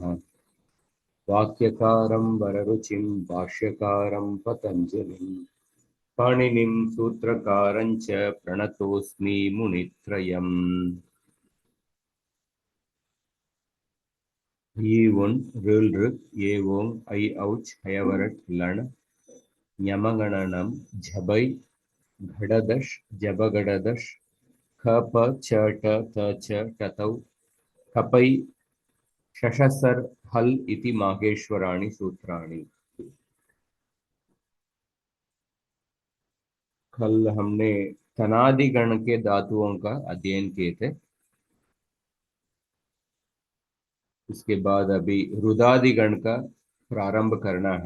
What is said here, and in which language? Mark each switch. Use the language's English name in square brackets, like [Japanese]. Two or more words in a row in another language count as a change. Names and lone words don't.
[Sanskrit] वाक्यकारं वररुचिं भाष्यकारं पतञ्जलिं पाणिनिं सूत्रकारं च प्रणतोऽस्मि मुनित्रयम्। इ उन् ऋल् ऋक् ये ओं ऐ औच् हयवरट् लण् ञमगणनं झबै घडदश् जबगडदश् ख प छ ट थ छ टतौ खपै शशसर हल इति माहेश्वराणि सूत्राणि। [Hindi] कल हमने तनादि गण के धातुओं का अध्ययन किए थे। उसके बाद अभी रुदादि गण का प्रारंभ करना है।